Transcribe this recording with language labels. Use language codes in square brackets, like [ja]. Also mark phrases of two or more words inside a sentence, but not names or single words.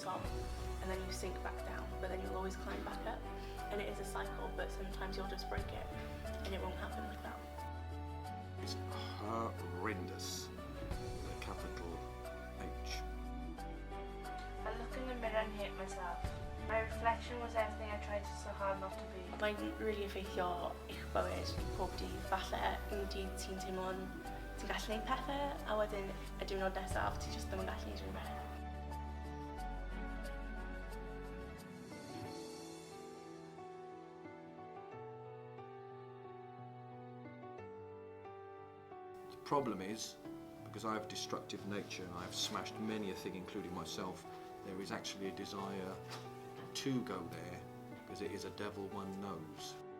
[en] top and then you sink back down, but then you'll always climb back up, and it is a cycle, but sometimes you'll just break it and it won't happen like that. It's horrendous, with a capital H. I look in the mirror and hate myself. My reflection was everything I tried so hard not to be. [cy] Mae'n really effeithio i'ch bywyd pob dydd. Falle yn dydd ti'n teimlo'n ti'n gallu gwneud pethau, a wedyn y diwrnod nesaf ti jyst ddim yn gallu gwneud rhywbeth. [en] The problem is, because I have a destructive nature and I have smashed many a thing, including myself, there is actually a desire to go there, because it is a devil one knows.